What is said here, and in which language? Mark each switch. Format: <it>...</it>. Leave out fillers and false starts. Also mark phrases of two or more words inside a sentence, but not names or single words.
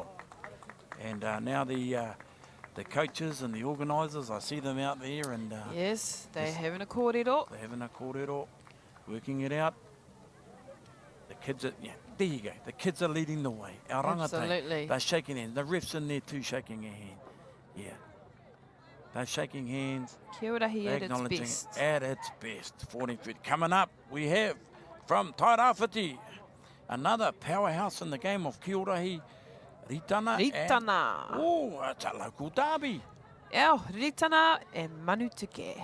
<en>And now the coaches and the organisers, I see them out there, and Yes, they're having a kōrero. they're having a kōrero, working it out. The kids are, yeah, there you go. The kids are leading the way. Our rangatahi, Absolutely. they're shaking hands. The ref's in there too, shaking a hand. Yeah. They're shaking hands. Kī-o-Rahi They're at its acknowledging best. it at its best. 14 feet. Coming up, we have from Tairāwhiti, another powerhouse in the game of Kī-o-Rahi, Ritana. Ritana. Oh, it's a local derby. Our Ritana and Manutuke.</en>